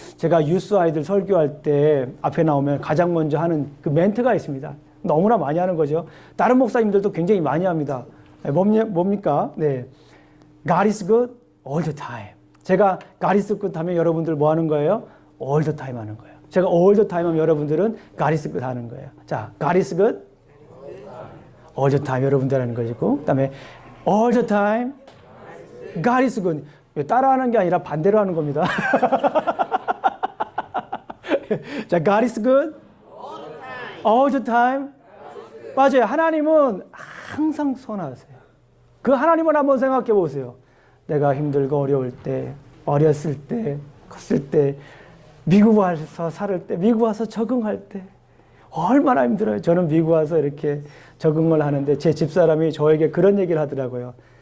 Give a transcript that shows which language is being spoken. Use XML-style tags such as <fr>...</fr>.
<ko>제가 유스 아이들 설교할 때 앞에 나오면 가장 먼저 하는 그 멘트가 있습니다. 너무나 많이 하는 거죠. 다른 목사님들도 굉장히 많이 합니다. 뭡니까? 네.</ko> <en>God is good all the time.</en> <ko>제가</ko> <en>God is good</en> <ko>하면 여러분들 뭐 하는 거예요?</ko> <en>all the time</en> <ko>하는 거예요. 제가 all the time 하면 여러분들은</ko> <en>God is good</en> <ko>하는 거예요.</ko> <en>자, God is good all the time</en> <ko>여러분들 하는 것이고, 그 다음에</ko> <en>all the time God is good.</en> <ko>따라하는 게 아니라 반대로 하는 겁니다.</ko> <en>자, God is good all the time.</en> <ko>맞아요. 하나님은 항상 선하세요. 그 하나님을 한번 생각해 보세요. 내가 힘들고 어려울 때, 어렸을 때, 컸을 때, 미국 와서 살을 때, 미국 와서 적응할 때 얼마나 힘들어요. 저는 미국 와서 이렇게 적응을 하는데 제 집사람이 저에게 그런 얘기를 하더라고요.</ko>